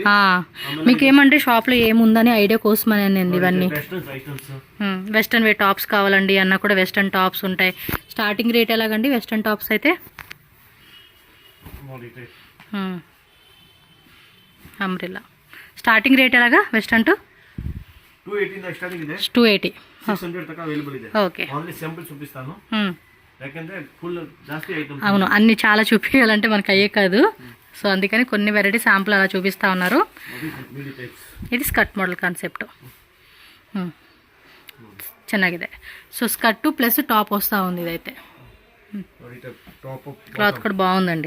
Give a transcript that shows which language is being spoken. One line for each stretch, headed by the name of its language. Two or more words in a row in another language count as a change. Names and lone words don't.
Telugu: మీకు ఏమంటే షాప్లో ఏముందని ఐడియా కోసమని అండి ఇవన్నీ.
English: western items, western way tops
Telugu: కావాలండి అన్న కూడా
English: western tops
Telugu: ఉంటాయి.
English: starting rate
Telugu: ఎలాగండి
English: western tops
Telugu: అయితే? అంబ్రెల్లా
English: starting rate
Telugu: ఎలాగా
English: western to
Kannada: 280 ಇಂದ ಸ್ಟಾರ್ಟಿಂಗ್ ಇದೆ, 280 600 ತನಕ ಅವೈಲಬಲ್ ಇದೆ.
Telugu: ఓకే
English: only simple
Telugu: చూపిస్తాను, ಯಾಕಂದ್ರೆ ఫుల్ జాస్తి ఐటమ్స్. అవును అన్ని చాలా చూపించాలంటే మనకు అయ్యే కాదు. సో అందుకని కొన్ని
English: variety sample
Telugu: అలా చూపిస్తా ఉన్నారు.
English: ఇది skirt model concept ಚೆನ್ನಾಗಿದೆ.
Telugu: సో
English: skirt plus top
Telugu: వస్తూ ఉంది. ఇదైతే క్లాత్ కూడా బాగుందండి.